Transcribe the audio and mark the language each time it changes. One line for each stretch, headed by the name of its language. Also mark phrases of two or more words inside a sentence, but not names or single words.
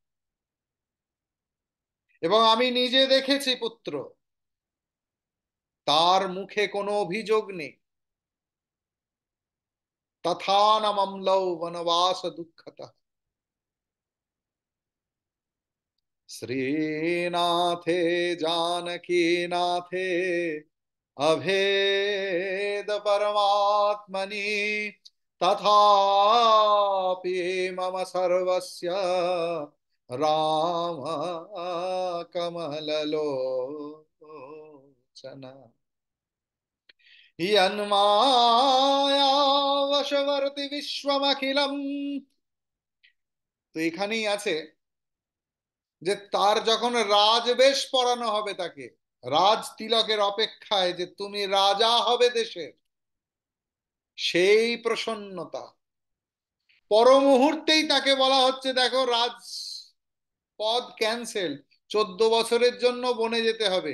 Bangla: এবং আমি নিজে দেখেছি পুত্র, তার মুখে কোনো অভিযোগ নেই।
Sanskrit: তথা ন মম্লৌ বনবাস দুঃখতঃ। শ্রীনাথে জানকী নাথে अभेद परमात्मनि तथापि मम सर्वस्य राम कमललोचन यन्मायावशवर्ति विश्वमखिलम्।
Bangla: তো এখানেই আছে যে তার যখন রাজবেশ পরানো হবে তাকে, রাজ তিলকের অপেক্ষায় যে তুমি রাজা হবে দেশের, সেই প্রসন্নতা। পর মুহূর্তেই তাকে বলা হচ্ছে দেখো রাজ পদ ক্যান্সেল, 14 বছরের জন্য বনে যেতে হবে।